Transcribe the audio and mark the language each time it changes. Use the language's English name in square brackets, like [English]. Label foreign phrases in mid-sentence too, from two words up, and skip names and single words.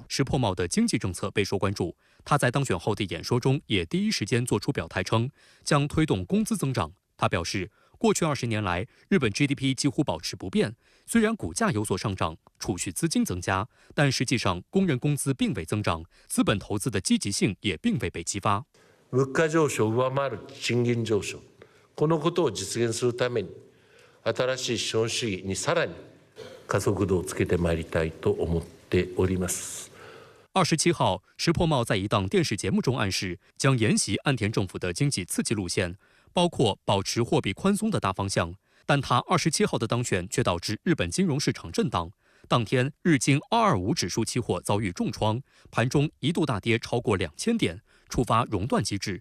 [Chinese] 石破茂的经济政策备受关注，他在当选后的演说中也第一时间做出表态，称将推动工资增长。他表示，过去20年来，日本 GDP 几乎保持不变，虽然股价有所上涨，储蓄資金增加，但实际上工人工资并未增长，资本投资的积极性也并未被激发。 [Japanese] 物価上昇を上回る賃金上昇、このことを実現するために、新しい資本主義にさらに加速度をつけてまいりたいと思っております。 [Chinese] 27 号，石破茂在一档电视节目中暗示，将沿袭岸田政府的经济刺激路线，包括保持货币宽松的大方向。但他27号的当选却导致日本金融市场震荡。当天，日经225指数期货遭遇重创，盘中一度大跌超过2000点，触发熔断机制。